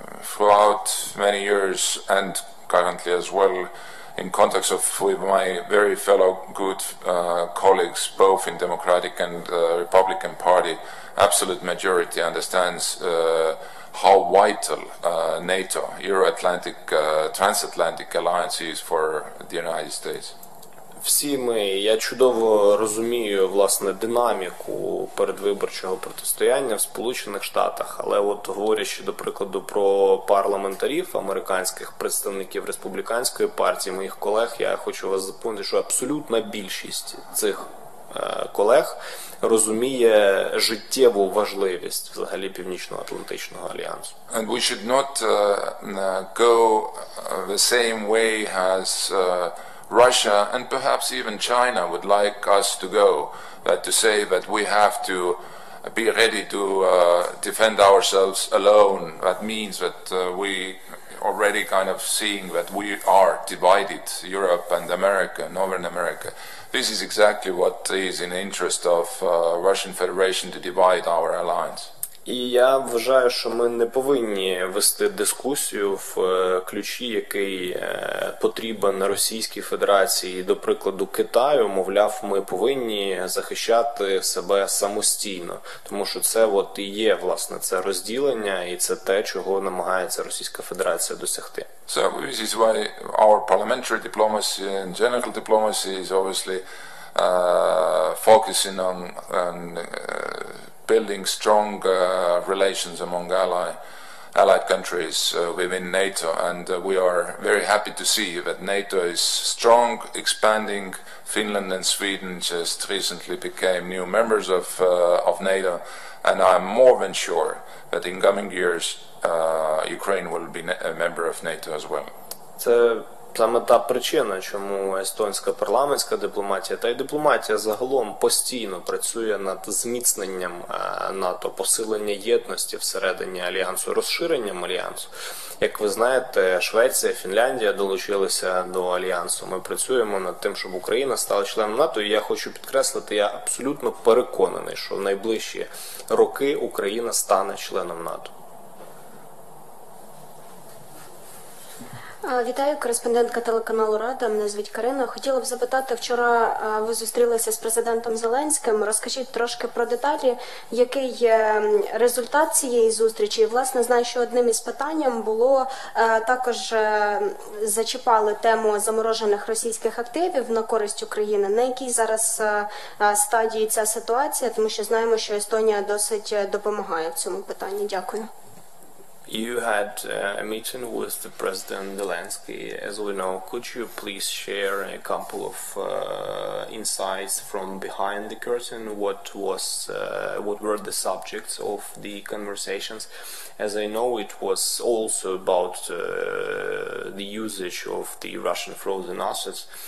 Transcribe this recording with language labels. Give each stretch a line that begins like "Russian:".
English: throughout many years and currently as well, in contact with my very fellow good colleagues, both in Democratic and Republican Party, absolute majority understands how vital NATO, Euro-Atlantic, transatlantic alliance is for the United States.
Ukrainian: Я чудово розумію, власне, динаміку передвиборчого протистояння в Сполучених Штатах, але от говорячи, до прикладу, про парламентарів, американських представників республіканської партії, моїх колег, я хочу вас запевнити, що абсолютна більшість цих колег розуміє життєву важливість взагалі Північно-Атлантичного альянсу.
English: And we should not go the same way as Russia and perhaps even China would like us to go, that to say that we have to be ready to defend ourselves alone. That means that we already kind of seeing that we are divided, Europe and America, Northern America. This is exactly what is in the interest of Russian Federation to divide our alliance.
Ukrainian: І я вважаю, що ми не повинні вести дискусію в ключі, який потрібен Російській Федерації, до прикладу Китаю, мовляв, ми повинні захищати себе самостійно, тому що це от і є, власне, це розділення, і це те, чого намагається Російська Федерація досягти.
English: So this is why our parliamentary diplomacy and general diplomacy is obviously focusing on building strong relations among allied countries within NATO, and we are very happy to see that NATO is strong, expanding. Finland and Sweden just recently became new members of NATO, and I'm more than sure that in coming years Ukraine will be a member of NATO as well.
Ukrainian: Це саме та причина, чому естонська парламентська дипломатія та й дипломатія загалом постійно працює над зміцненням НАТО, посиленням єдності всередині альянсу, розширенням альянсу. Як ви знаєте, Швеція, Фінляндія долучилися до альянсу. Ми працюємо над тим, щоб Україна стала членом НАТО. І я хочу підкреслити, я абсолютно переконаний, що в найближчі роки Україна стане членом НАТО. Вітаю, кореспондентка телеканалу Рада. Мене звуть Карина. Хотіла б запитати, вчора ви зустрілися з президентом Зеленським. Розкажіть трошки про деталі, який результат цієї зустрічі. І, власне, знаю, що одним із питань було також зачіпали тему заморожених російських активів на користь України. На якій зараз стадії ця ситуація? Тому що знаємо, що Естонія досить допомагає в цьому питанні. Дякую.
English: You had a meeting with the President Zelensky, as we know. Could you please share a couple of insights from behind the curtain? What were the subjects of the conversations? As I know, it was also about the usage of the Russian frozen assets.